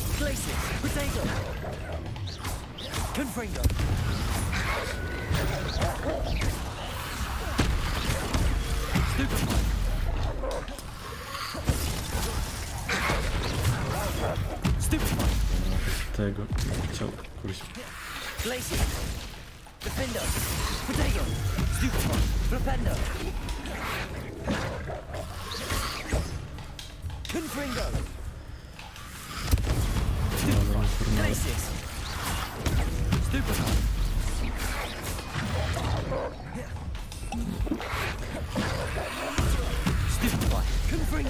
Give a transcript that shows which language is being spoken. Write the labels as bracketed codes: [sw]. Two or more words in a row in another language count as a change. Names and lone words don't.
[pl] Glacius. Potato. Confringo. Stupefy. Stupefy. Tego chciał, kurczę. Glacius. Defendo. Potato. Stupefy. Flipendo. Confringo. Dobra, informal. Glacius. Stupefy. Stupefy. Confringo.